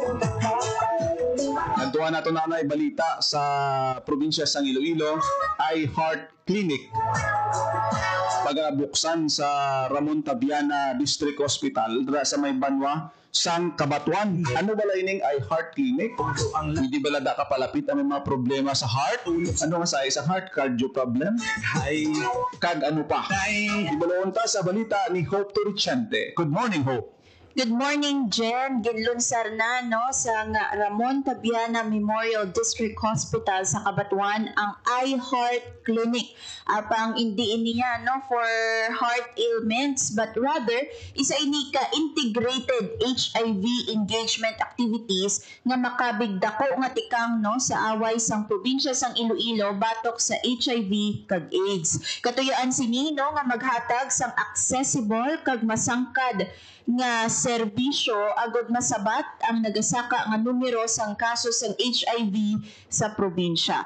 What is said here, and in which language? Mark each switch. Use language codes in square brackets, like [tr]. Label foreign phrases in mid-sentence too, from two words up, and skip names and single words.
[hil] Nagtuwa nato na balita sa probinsya sang Iloilo, iHeart Clinic pagabuksan sa Ramon Tabiana District Hospital dira sa may Banwa sang Kabatuan. Ano ba ining iHeart Clinic? Hindi ba lada ka palapit ang may mga problema sa heart? Ano nga sa heart? [en] Cardio problem? [hil] Kag ano pa? Ibaloon ta sa balita ni Hope Torrichante. [en] Good morning, [hil] Hope. [en] Good morning, Jen. [hil] Ginlunsar na no, sa Ramon Tabiana Memorial District Hospital sa Cabatuan ang iHeart Clinic. Apang hindi niya no, [en] for heart ailments but rather [hil] isa ini ka integrated HIV engagement activities nga makabigdako nga tikang no, sa away sang probinsya sang Iloilo batok sa HIV kag AIDS. Katuyuan sini no, nga maghatag sang accessible kag masangkad nga serbisyo agud masabat ang nagasaka nga numero sang kaso sang HIV sa probinsya.